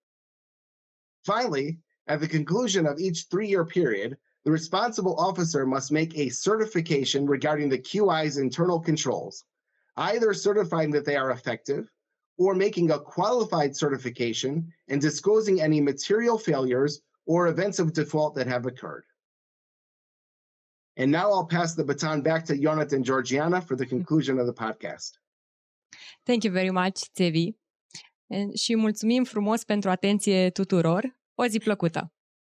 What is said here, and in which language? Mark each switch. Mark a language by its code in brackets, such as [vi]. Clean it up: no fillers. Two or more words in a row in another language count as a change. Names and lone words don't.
[en] Finally, at the conclusion of each 3-year period, the responsible officer must make a certification regarding the QI's internal controls, either certifying that they are effective or making a qualified certification and disclosing any material failures or events of default that have occurred. And now I'll pass the baton back to Ionut and Georgiana for the conclusion of the podcast. Thank you very much, Zevy. [ro] Și mulțumim frumos pentru atenție tuturor. O zi plăcută!